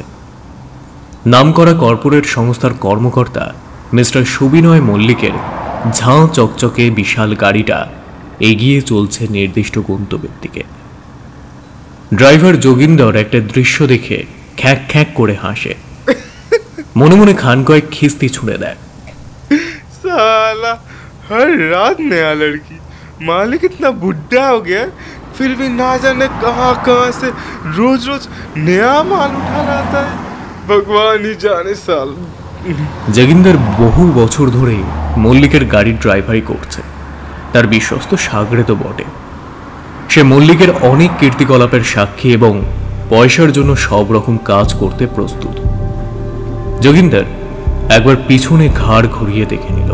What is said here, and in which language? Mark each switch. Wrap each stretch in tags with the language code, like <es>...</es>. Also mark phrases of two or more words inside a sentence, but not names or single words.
<bn>নামকরা কর্পোরেট সংস্থার কর্মকর্তা মিস্টার সুবিনয় মল্লিকের ঝাঁ চকচকে বিশাল গাড়িটা এগিয়ে চলছে নির্দিষ্ট গন্তব্যের দিকে। ড্রাইভার যোগিন্দর একটা দৃশ্য দেখে খ্যাক খ্যাক করে হাসে, মনে মনে খান কয়েক খিস্তি ছুঁড়ে দেয়।</bn> <hi>साला हर रात नया लड़की, मालिक इतना बुढ़ा हो गया फिर भी ना जाने कहाँ कहाँ से रोज रोज नया माल उठा लाता है, भगवान ही जाने साल।</hi> <bn>যোগিন্দর বহু বছর ধরে মল্লিকের গাড়ির ড্রাইভারি করছে, তার বিশ্বস্ত সাগরে তো বটে। সে মল্লিকের অনেক কীর্তিকলাপের সাক্ষী এবং পয়সার জন্য সব রকম কাজ করতে প্রস্তুত। যোগিন্দর একবার পিছনে ঘাড় ঘুরিয়ে দেখে নিল।</bn>